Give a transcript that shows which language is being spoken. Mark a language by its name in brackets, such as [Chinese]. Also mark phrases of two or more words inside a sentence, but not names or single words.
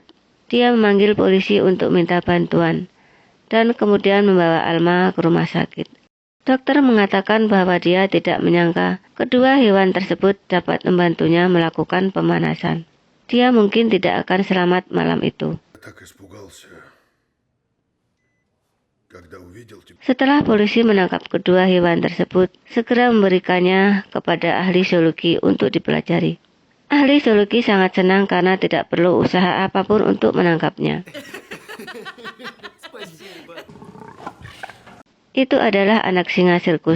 [Indonesian] Dia memanggil polisi untuk minta bantuan, dan kemudian membawa Alma ke rumah sakit. Dokter mengatakan bahwa dia tidak menyangka kedua hewan tersebut dapat membantunya melakukan pemanasan. Dia mungkin tidak akan selamat malam itu. [Russian] так испугался, когда увидел тебя. [Indonesian] Setelah polisi menangkap kedua hewan tersebut, segera memberikannya kepada ahli zoologi untuk dipelajari. Ahli zoologi sangat senang karena tidak perlu usaha apapun untuk menangkapnya. Itu adalah anak singa sirkus.